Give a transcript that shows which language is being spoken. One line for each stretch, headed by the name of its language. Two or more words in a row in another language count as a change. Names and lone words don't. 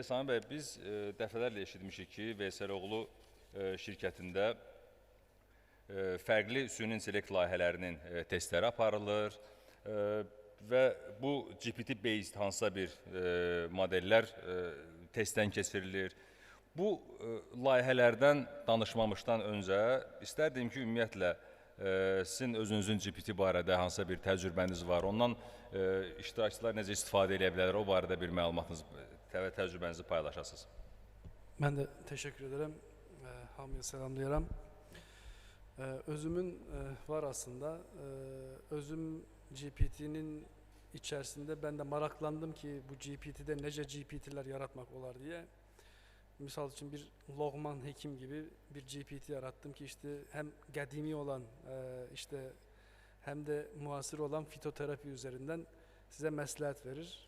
Azerbaijani: Sami bəy, biz dəfələrlə eşitmişik ki, Veysəloğlu şirkətində fərqli süni intellekt layihələrinin testləri aparılır və bu GPT-based hansısa bir modellər testdən keçirilir. Bu layihələrdən danışmamışdan öncə istərdim ki, ümumiyyətlə sizin özünüzün GPT barədə hansısa bir təcrübəniz var, ondan iştirakçılar necə istifadə edə bilər, o barədə bir məlumatınız və təcrübənizi paylaşasınız.
Turkish: Ben de teşekkür ederim.
Azerbaijani: Hamıya selamlayıram. Özümün var aslında.
Turkish: Özüm GPT'nin içerisinde ben de maraklandım ki bu GPT'de nece GPT'ler yaratmak olar diye. Misal için bir Logman Hekim gibi bir GPT yarattım ki işte hem qədimi olan işte hem de muasır olan fitoterapi üzerinden size məsləhət verir.